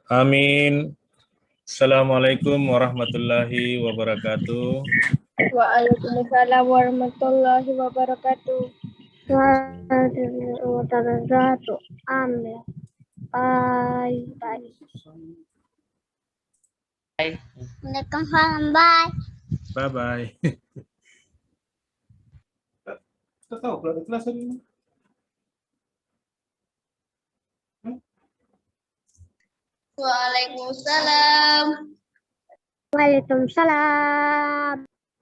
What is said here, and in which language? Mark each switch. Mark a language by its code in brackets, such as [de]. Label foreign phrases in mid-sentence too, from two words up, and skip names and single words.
[ar] Amin. السلام عليكم ورحمة الله وبركاته. وعليكم السلام ورحمة الله وبركاته. Amin. [en] Bye. [ar] Waalaikumsalam. Bye. [en] Bye-bye. [ms] Kita tahu kalau ada kelas hari ini. [ar] Waalaikumsalam. Waalaikumsalam.